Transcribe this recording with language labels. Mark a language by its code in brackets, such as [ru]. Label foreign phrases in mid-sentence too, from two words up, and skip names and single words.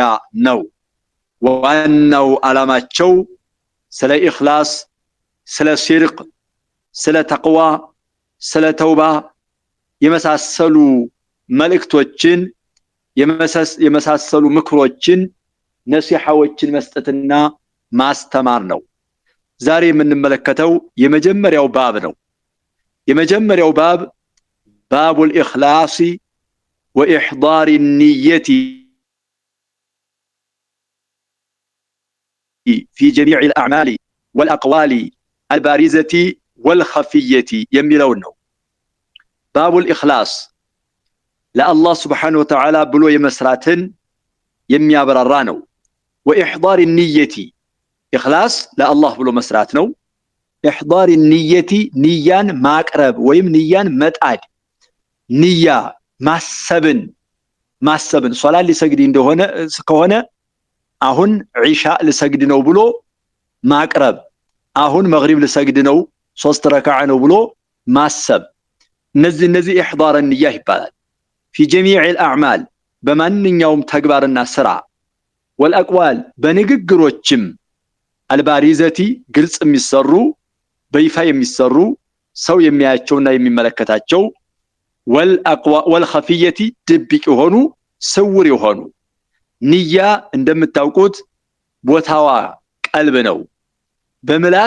[am] ነው። ዋናው ዓላማቸው ስለ ኢኽላስ፣ ስለ ሲርቅ፣ ስለ ተቅዋ፣ ስለ ተውባ የመሳሰሉ መልእክቶችን የመሳሰሉ ምክሮችን ነሲሐዎችን መስጠትና ማስተማር ነው። ዛሬ የምንመለከተው የመጀመሪያው ባብ ነው። የመጀመሪያው ባብ [ar] باب الإخلاص وإحضار النية في جميع الأعمال والأقوال البارزة والخفية [am] የሚለውን ነው። [ar] باب الإخلاص [am] ለአላህ [ar] سبحانه وتعالى [am] ብሎ የመስራትን የሚያበራራ ነው። [ar] وإحضار النية [am] ኢኽላስ ለአላህ ብሎ መስራት ነው። [ar] إحضار النية [am] ንያን ማቅረብ ወይም ንያን መጣድ፣ ንያ ማሰብን ሶላት ሊሰግድ እንደሆነ ከሆነ አሁን ዒሻ ልሰግድ ነው ብሎ ማቅረብ፣ አሁን መግሪብ ልሰግድ ነው 3 ረካዓ ነው ብሎ ማሰብ፣ እነዚህ [ar] إحضار النية [am] ይባላል። [ar] في جميع الأعمال [am] በማንኛውም ተግባርና ስራ፣ والأقوال በንግግሮችም፣ አልባሪዘቲ ግልጽ የሚሰሩ በይፋ የሚሰሩ ሰው የሚያያቸውና የሚመለከታቸው፣ والخفية ድብቅ የሆኑ ስውር የሆኑ። ንያ እንደምታውቁት ቦታዋ ቀልብ ነው። በምላስ